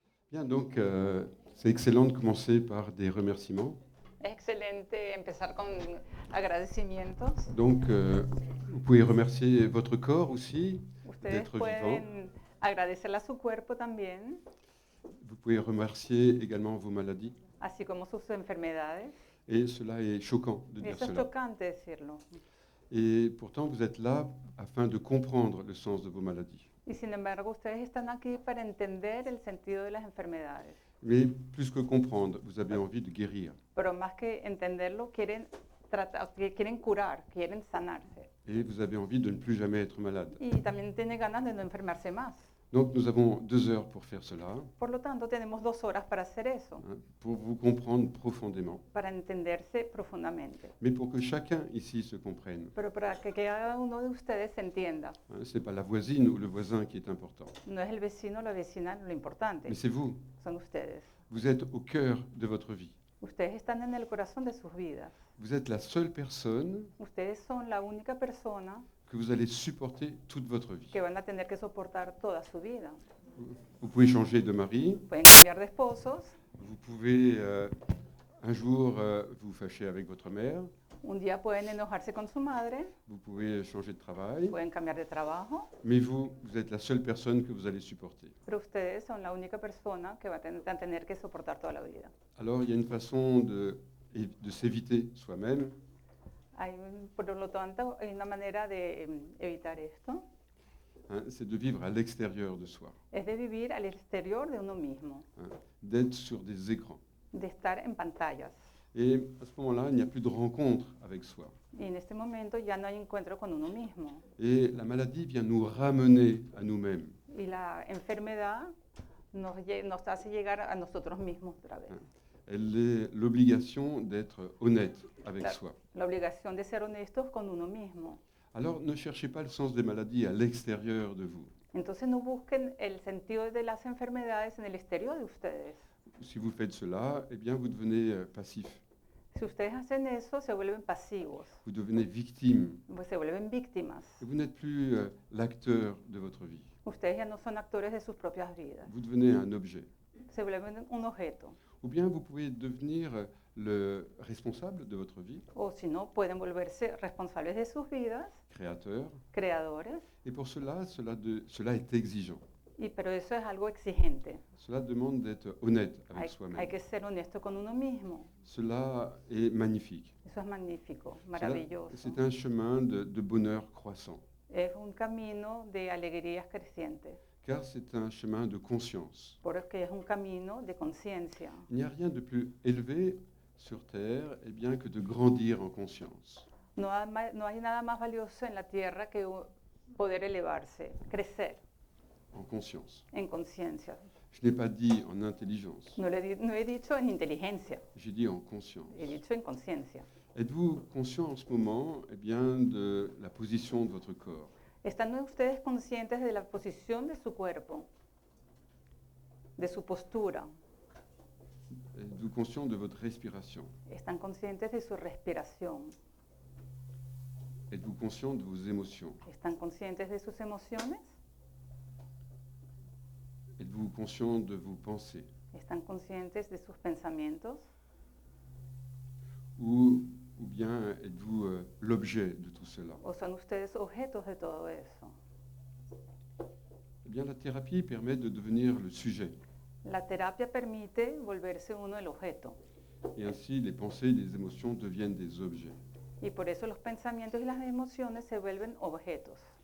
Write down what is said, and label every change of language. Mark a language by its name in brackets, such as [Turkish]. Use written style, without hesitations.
[French] Bien, donc c'est excellent de commencer par des remerciements. [Spanish] Es excelente empezar con agradecimientos. [French] Donc, vous pouvez remercier votre corps aussi [Spanish] Ustedes [French] d'être vivant. [Spanish] pueden agradecerle a su cuerpo también, [French] Vous pouvez remercier également vos maladies. [Spanish] así como sus enfermedades. [French] Et cela est choquant de [Spanish] Y [French] dire [Spanish] eso es [French] cela. [Spanish] chocante decirlo. [French] Et pourtant, vous êtes là afin de comprendre le sens de vos maladies. [Spanish] Y sin embargo, ustedes están aquí para entender el sentido de las enfermedades. [French] Mais plus que comprendre, vous avez envie de guérir. [Spanish] Pero más que entenderlo, quieren curar, quieren sanarse. [French] Et vous avez envie de ne plus jamais être malade. [Spanish] Y también tienen ganas de no enfermarse más. [French] Donc, nous avons 2 heures pour faire cela, [Spanish] Por lo tanto, tenemos 2 horas para hacer eso, [French] pour vous comprendre profondément. [Spanish] para entenderse profundamente. [French] Mais pour que chacun ici se comprenne. [Spanish] Pero para que cada uno de ustedes se entienda, [French] Ce n'est pas la voisine ou le voisin qui est important, [Spanish] no es el vecino o la vecina lo importante, [French] mais c'est vous. [Spanish] son ustedes. [French] Vous êtes au cœur de votre vie. [Spanish] Ustedes están en el corazón de sus vidas. [French] Vous êtes la seule personne [Spanish] Ustedes son la única persona [French] que vous allez supporter toute votre vie. [Spanish] que van a tener que soportar toda su vida. [French] Vous pouvez changer de mari, [Spanish] Pueden cambiar de esposos, [French] vous pouvez un jour vous fâcher avec votre mère, [Spanish] un día pueden enojarse con su madre, [French] vous pouvez changer de travail, [Spanish] pueden cambiar de trabajo, [French] mais vous êtes la seule personne que vous allez supporter. [Spanish] pero ustedes son la única persona que va a tener que soportar toda la vida. [French] Alors il y a une façon de s'éviter soi-même, [Spanish] Por lo tanto, hay una manera de evitar esto, [French] c'est de vivre à l'extérieur de soi, [Spanish] es de vivir al exterior de uno mismo, [French] d'être sur des écrans. [Spanish] de estar en pantallas. [French] Et à ce moment-là, il n'y a plus de rencontre avec soi. [Spanish] Y en este momento ya no hay encuentro con uno mismo. [French] Et la maladie vient nous ramener à nous-mêmes. [Spanish] Y la enfermedad nos hace llegar a nosotros mismos otra vez. [French] Elle est l'obligation d'être honnête avec [Spanish] La, [French] soi. [Spanish] la obligación de ser honestos con uno mismo. [French] Alors ne cherchez pas le sens des maladies à l'extérieur de vous. [Spanish] Entonces no busquen el sentido de las enfermedades en el exterior de ustedes. [French] Si vous faites cela, eh bien vous devenez passif. [Spanish] Si ustedes hacen eso, se vuelven pasivos, [French] Vous devenez victime. [Spanish] pues se vuelven víctimas. [French] Et vous n'êtes plus l'acteur de votre vie. [Spanish] Ustedes ya no son actores de sus propias vidas. [French] Vous devenez un objet. [Spanish] Se vuelven un objeto. [French] Ou bien vous pouvez devenir le responsable de votre vie, [Spanish] O si no, pueden volverse responsables de sus vidas, [French] créateur. [Spanish] creadores. [French] Et pour cela, cela est exigeant. [Spanish] Pero eso es algo exigente. [French] Cela demande d'être honnête avec [Spanish] Hay [French] soi-même. [Spanish] que ser honesto con uno mismo. [French] Cela est magnifique. [Spanish] Eso es magnífico, [French] Cela- [Spanish] maravilloso. [French] C'est un chemin de bonheur croissant, [Spanish] Es un camino de alegrías crecientes, [French] car c'est un chemin de conscience. [Spanish] porque es un camino de conciencia. [French] Il n'y a rien de plus élevé sur Terre eh bien, que de grandir en conscience. [Spanish] No hay nada más valioso en la tierra que poder elevarse, crecer [French] En conscience. [Spanish] en conciencia. [French] Je n'ai pas dit en intelligence, [Spanish] No he dicho en inteligencia, [French] j'ai dit en conscience. [Spanish] he dicho en conciencia. [French] Êtes-vous conscient en ce moment eh bien, de la position de votre corps? [Spanish] ¿Están ustedes conscientes de la posición de su cuerpo, de su postura? [French] Êtes-vous conscient de votre respiration? [Spanish] ¿Están conscientes de su respiración? [French] Êtes-vous conscient de vos émotions? [Spanish] ¿Están conscientes de sus emociones? [French] Êtes-vous conscient de vos pensées? [Spanish] ¿Están conscientes de sus pensamientos? [French] Ou bien êtes-vous l'objet de tout cela? [Spanish] ¿O son ustedes objetos de todo eso? [French] Eh bien, la thérapie permet de devenir le sujet. [Spanish] La terapia permite volverse uno el objeto. [French] Et ainsi, les pensées et les émotions deviennent des objets. [Spanish] Y por eso los pensamientos y las emociones se vuelven objetos.